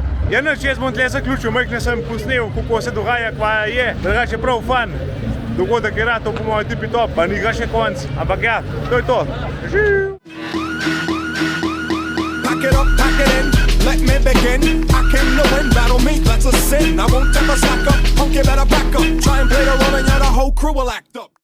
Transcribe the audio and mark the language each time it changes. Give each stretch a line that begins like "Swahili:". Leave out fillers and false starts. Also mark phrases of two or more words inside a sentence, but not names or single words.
Slovenian: Ja, nič, jaz bom tle zaključil, majhne sem posnel, kako se dogaja, kva je. Drugače prav fan. Dogodek je rad, to po mojem tipi top, pa ni ga še konc. Ampak ja, to je to. Živ!
English: Pack it up, pack it in, let me begin. I came to win, battle me, that's a sin. I won't ever slack up, punk, you better back up. Try and play the role and you're the whole crew will act up.